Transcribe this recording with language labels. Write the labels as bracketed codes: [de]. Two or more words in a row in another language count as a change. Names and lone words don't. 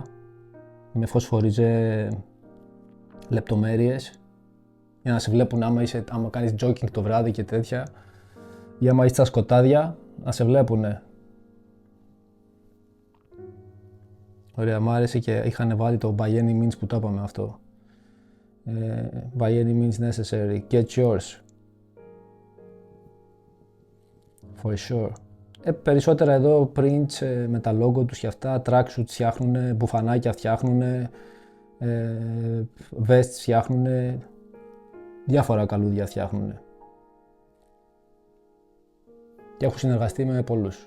[el] Με φωσφοριζέ λεπτομέρειες. Για να σε βλέπουν άμα κάνεις jogging το βράδυ και τέτοια. Ή άμα είσαι στα σκοτάδια, να σε βλέπουνε. Ωραία, μ' άρεσε και είχαν βάλει το [en] by any means [el] που το είπαμε αυτό. [en] By any means necessary. Get yours. For sure. [el] Περισσότερα εδώ prints με τα logo τους και αυτά, tracksuits φτιάχνουν, μπουφανάκια φτιάχνουν, vests φτιάχνουν, διάφορα καλούδια φτιάχνουν. Και έχω συνεργαστεί με πολλούς.